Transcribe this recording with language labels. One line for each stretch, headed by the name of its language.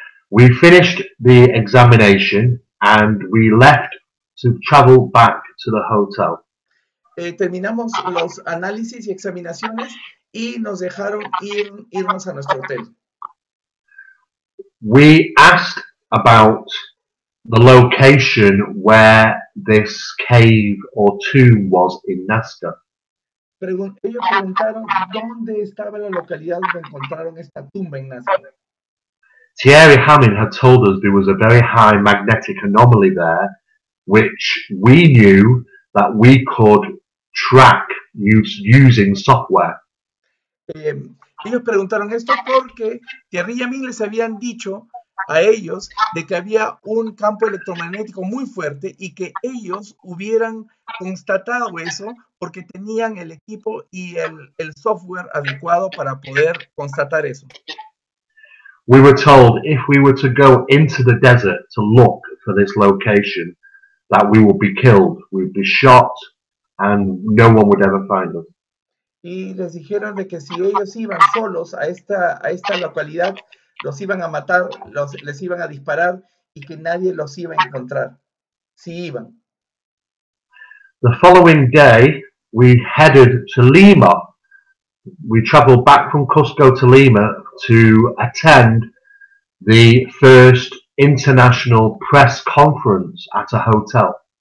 English: We finished the examination and we left to travel back to the hotel.
Spanish: Terminamos los análisis y examinaciones y nos dejaron irnos a nuestro hotel.
English: We asked about the location where this cave or tomb was in Nazca.
Spanish: Ellos preguntaron dónde estaba la localidad donde encontraron esta tumba en Nazca.
English: Thierry Hammond had told us there was a very high magnetic anomaly there, which we knew that we could track using software.
Spanish: Ellos preguntaron esto porque Thierry y Yamin les habían dicho a ellos de que había un campo electromagnético muy fuerte y que ellos hubieran constatado eso porque tenían el equipo y el software adecuado para poder constatar eso.
English: We were told if we were to go into the desert to look for this location, that we would be killed, we would be shot, and no one would ever find us.
Spanish: Y les dijeron de que si ellos iban solos a esta localidad, los iban a matar, les iban a disparar y que nadie los iba a encontrar. Si iban.
English: The following day, we headed to Lima. We traveled back from Cusco to Lima to attend the first international press conference at a hotel.